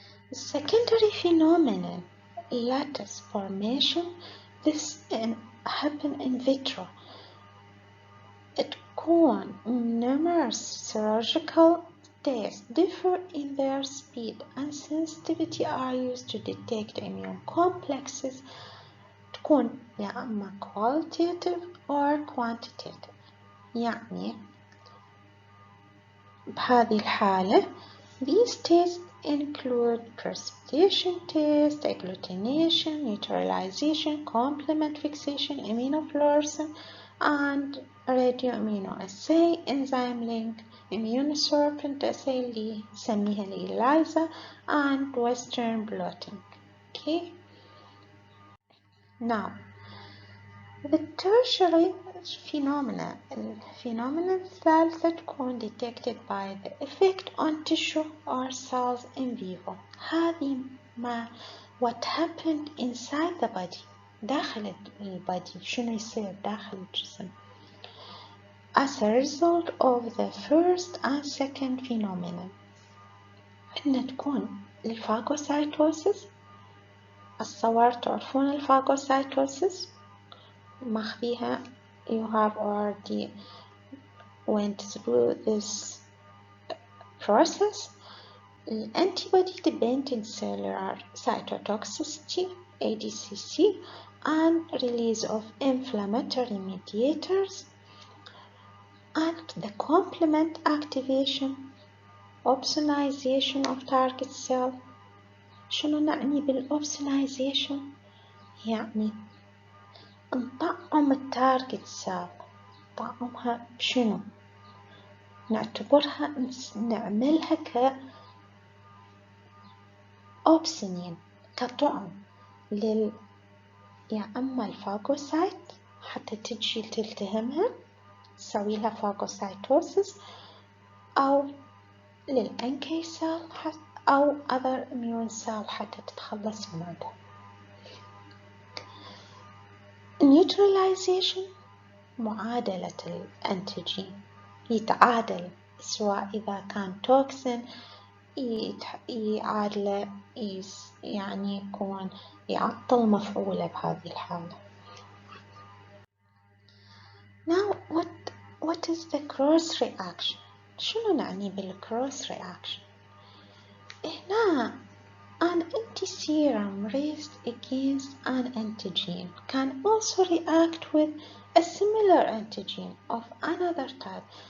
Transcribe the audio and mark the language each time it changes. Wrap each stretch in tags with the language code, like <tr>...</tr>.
<en>The secondary phenomenon, lattice formation, this happen in vitro.</en> <ar>تكون</ar> <en>numerous serological tests differ in their speed and sensitivity are used to detect immune complexes.</en> <ar>تكون يا أما</ar> <en>qualitative or quantitative،</en> <ar>يعني بهذه الحالة</ar> <en>these tests include precipitation test, agglutination, neutralization, complement fixation, immunofluorescence, and radioimmunoassay, enzyme link, immunosorbent assay</en> <ar>اللي نسميها الإليزا,</ar> <en>and Western blotting. Okay. Now, the tertiary phenomena</en> <ar>الثالثة تكون</ar> <en>detected by the effect on tissue or cells in vivo.</en> <ar>هذه ما</ar> <en>what happened inside the body,</en> <ar>داخل البادي, شنو يصير داخل الجسم.</ar> <en>As a result of the first and second phenomenon,</en> <ar>عندنا تكون الفاغوسايتوسيس. الصور تعرفون الفاغوسايتوسيس ماخذيها,</ar> <en>you have already went through this process. Antibody dependent cellular cytotoxicity, ADCC, and release of inflammatory mediators, and the complement activation, opsonization of target cell.</en> <ar>شنو نعني بالopsonization؟ يعني نطعم التارجت سيل. نطعمها بشنو؟ نعتبرها نعملها كأوبسنين، كطعم يا أما الفاغوسايت حتى تجي تلتهمها تسوي لها فاغوسايتوسيس، أو للأنكي سيل أو</ar> <en>other immune cell</en> <ar>حتى تتخلص من عندها. neutralization معادلة الأنتيجين، يتعادل سواء إذا كان توكسين يعادله يعني يكون يعطل مفعوله بهذه الحالة.</ar> <en>Now what is the cross reaction؟</en> <ar>شنو نعني بالcross reaction؟</ar> <en>هنا an anti-serum raised against an antigen can also react with a similar antigen of another type.</en>